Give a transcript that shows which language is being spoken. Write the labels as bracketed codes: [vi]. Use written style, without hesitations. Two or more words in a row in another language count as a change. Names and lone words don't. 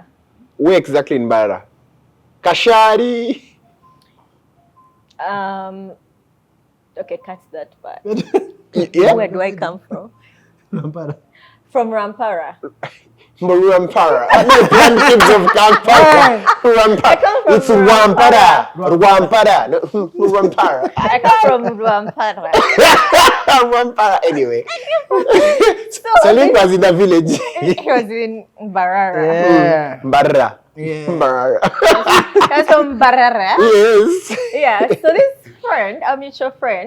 [en] Where exactly in Barara? Kashari. Okay, cut that part. Yeah? Where do I come from? Rampara. From Rampara. Murampara. The kids of Kampala. Murampara. It's Wampara. Ruampara. Murampara. I come from Ruampara. Ruampara. Anyway. So Linc was in the village. He was in Barara. Yeah. Barara. Yeah. Barara. That's from Barara. Yes. Yeah. So this friend, our mutual friend,